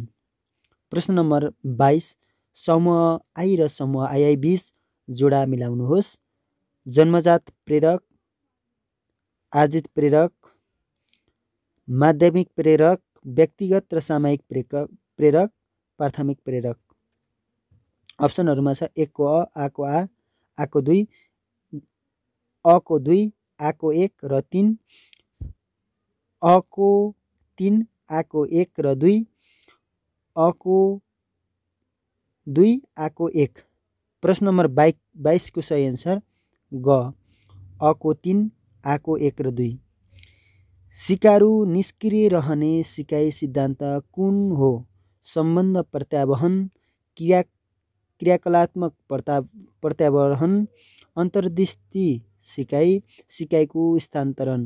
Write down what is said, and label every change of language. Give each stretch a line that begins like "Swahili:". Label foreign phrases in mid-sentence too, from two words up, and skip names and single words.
Nepali: प्रश्न नम्बर 22, समूह आई र समूह आई बीच जोडा मिलाउनुहोस्। जन्मजात प्रेरक, आर्जित प्रेरक, माध्यमिक प्रेरक, व्यक्तिगत र सामायिक प्रेरक, प्राथमिक प्रेरक। अप्सनहरूमा छ 1 को अ, आ को आ, आ को 2, अ को 2, आ को 1 र 3, अ को 3, आ को 1 र 2, अ को 2, आ को 1। प्रश्न नम्बर 22 को सही एन्सर ग, अ को 3, आ को 1 र 2। सिकारु निष्क्रिय रहने सिकाइ सिद्धान्त कुन हो? सम्बन्ध प्रत्यावहन, क्रियाकलात्मक प्रत्यावहन, अन्तर्दृष्टि सिकाइ, सिकाइको स्थानान्तरण।